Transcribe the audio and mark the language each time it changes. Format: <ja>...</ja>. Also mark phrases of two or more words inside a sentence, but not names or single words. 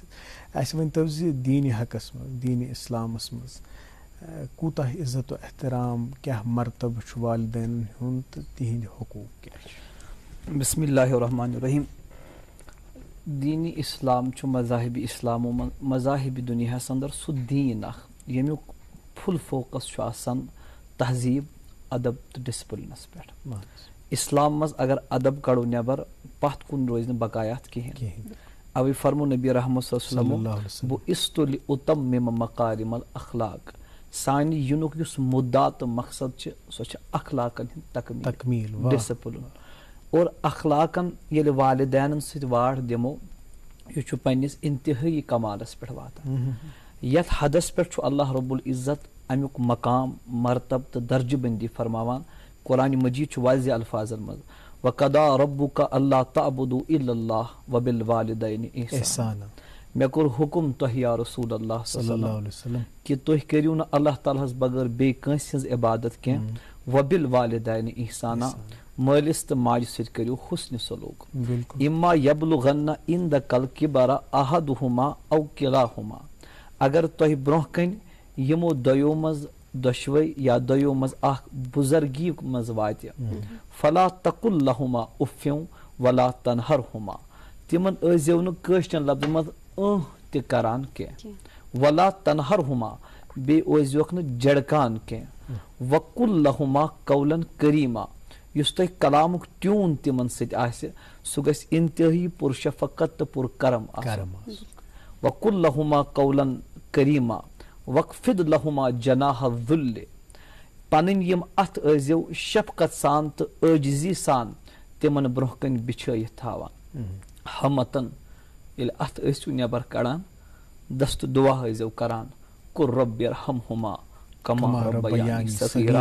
<ks>اَسہِ ؤنۍتو زِ دیٖنِ حقس منٛز دیٖنِ اسلامس منٛز کوٗتاہ عزت و احترام کیٛاہ مرتبہٕ چھُ والدینن ہُنٛد تہٕ تِہنٛدۍ حقوٗق کیٛاہ چھِ؟</ks> <ar>بسم اللہ الرحمن الرحیم.</ar> <ks>دینی اسلام چھُ مذاہبی اسلامو مذاہبی دُنیاہس اندر سُہ دیٖن اکھ ییٚمیُک فُل فوکس چھُ آسان تہذیٖب ادب تہٕ ڈسپلنس پٮ۪ٹھ. اسلام منٛز اگر ادب کڑو نٮ۪بر پتھ کُن روزِ نہٕ بقایات کہیٖنۍ. اوے فرمو نبی رحمت</ks> <ar>صلی اللہ علیہ وسلم بُعِثتُ لِأُتَمِّمَ مَکارِمَ الْأَخْلَاق.</ar> <ks>سانہِ یِنُک یُس مُدعا تہٕ مقصد چھِ سۄ چھِ اخلاقن ہٕنٛز تکمیٖل ڈسپلن. اور اخلاقن ییٚلہِ والدینن سۭتۍ واٹھ دِمو یہِ چھُ پننس انتہٲیی کمالس پٮ۪ٹھ واتان. یتھ حدس پٮ۪ٹھ چھُ اللہ رب العزت امیُک مقام مرتبہ تہٕ درجہٕ بندی فرماوان. قرآن مجید چھُ واضح الفاظن منٛز</ks> <ar>وَقَضَىٰ رَبُّكَ أَلَّا تَعْبُدُوا إِلَّا اللَّهَ وَبِالْوَالِدَيْنِ إِحْسَانًا.</ar> <ks>مےٚ کوٚر حُکُم تۄہہِ یا رسول اللہ</ks> <ar>صلی اللہ علیہ وسلم</ar> <ks>کہِ تُہۍ کٔرِو نہٕ اللہ تعالیٰ ہس بغٲر بیٚیہِ کٲنٛسہِ ہٕنٛز عبادت کینٛہہ.</ks> <ar>وَبِالْوَالِدَيْنِ إِحْسَانًا</ar> <ks>مٲلِس تہٕ ماجہِ سۭتۍ کٔرِو حُسنِ سلوٗک.</ks> <ar>إِمَّا يَبْلُغَنَّ عِندَكَ الْكِبَرَ أَحَدُهُمَا أَوْ كِلَاهُمَا.</ar> <ks>اگر تۄہہِ برونٛہہ کَنہِ یِمو دۄیو منٛز دۄشوے یا دۄیو منٛز اکھ بُزرگی منٛز واتہِ</ks> <ar>فلا تقل لہما اُفِو ولا تنہرہما.</ar> <ks>تِمن ٲسۍزیو نہٕ کٲشرٮ۪ن لفظن منٛز تہِ کران کینٛہہ.</ks> <ar>ولا تنہرہما</ar> <ks>بیٚیہِ ٲسۍزیوکھ نہٕ جڑکان کینٛہہ.</ks> <ar>وقل لہما قولن کریٖما.</ar> <ks>یُس تۄہہِ کلامُک ٹیوٗن تِمن سۭتۍ آسہِ سُہ گژھِ انتہٲیی پُرشفقت تہٕ پُرکرم آسُن.</ks> <ar>وقل لہما قولن کریٖما وقفد لہما جناح الذل.</ar> <ks>پنٕنۍ یِم اتھ ٲسۍزیو شفقت سان تہٕ عٲجزی سان تِمن برونٛہہ کنہِ بچھٲیِتھ تھاوان. ہمتن ییٚلہِ اتھ ٲسِو نٮ۪بر کڑان دستہٕ دعا ٲسۍزیو کران</ks> <ar>قُل رب ارحمہما کما ربیانی صغیرا.</ar>